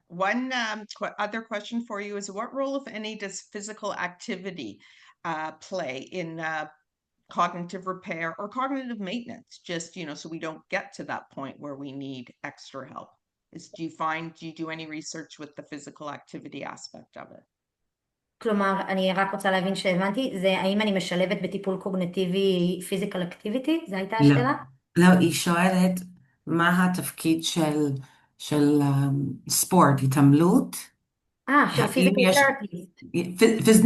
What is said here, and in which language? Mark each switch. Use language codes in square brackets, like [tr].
[en] One other question for you is, what role, if any, does physical activity play in cognitive repair or cognitive maintenance? Just, so we don't get to that point where we need extra help. Do you do any research with the physical activity aspect of it? [he] כלומר, אני רק רוצה להבין שהבנתי, זה האם אני משלבת בטיפול קוגניטיבי [en] פיזיקל אקטיביטי? [he] זו הייתה השאלה? לא, היא שואלת מה התפקיד של ספורט, התעמלות? של [en] physical therapist.